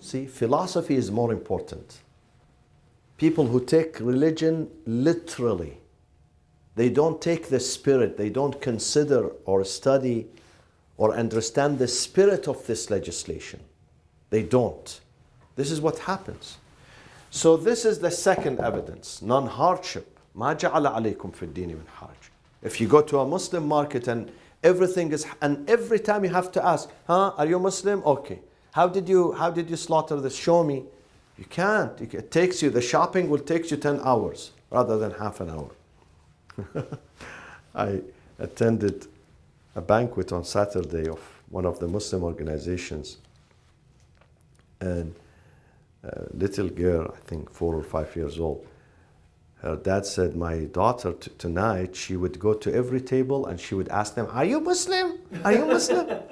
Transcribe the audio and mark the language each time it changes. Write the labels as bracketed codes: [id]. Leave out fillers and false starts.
[en] See, philosophy is more important. People who take religion literally, they don't take the spirit, they don't consider or study or understand the spirit of this legislation. They don't. This is what happens. So this is the second evidence, non-hardship. [ar] ما جعل عليكم في الدين من حرج. [en] If you go to a Muslim market and everything is, and every time you have to ask, are you Muslim? Okay. How did you slaughter this? Show me. You can't. It takes you, the shopping will take you 10 hours rather than half an hour. I attended a banquet on Saturday of one of the Muslim organizations, and a little girl, I think 4 or 5 years old, her dad said, my daughter tonight, she would go to every table and she would ask them, are you Muslim? Are you Muslim?